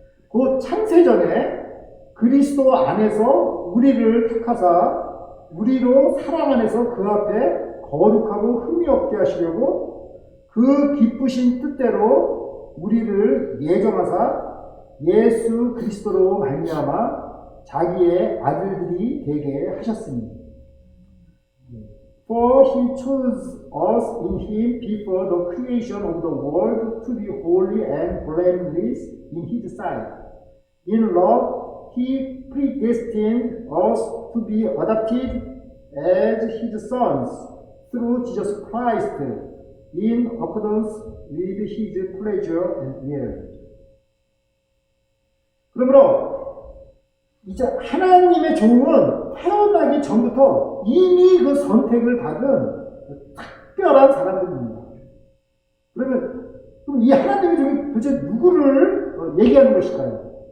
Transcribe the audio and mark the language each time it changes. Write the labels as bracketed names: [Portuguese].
[Korean] 그 창세전에 그리스도 안에서 우리를 택하사 우리로 사랑 안에서 그 앞에 거룩하고 흠이 없게 하시려고 그 기쁘신 뜻대로 우리를 예정하사 예수 그리스도로 말미암아 자기의 아들들이 되게 하셨으니 [English] For he chose us in him before the creation of the world to be holy and blameless in his sight. In love, he predestined us to be adopted as his sons through Jesus Christ in accordance with his pleasure and will. [Korean] 그러므로 이제 하나님의 종은 태어나기 전부터 이미 그 선택을 받은 특별한 사람들입니다. 그러면 그럼 이 하나님의 종이 도대체 누구를 얘기하는 것일까요?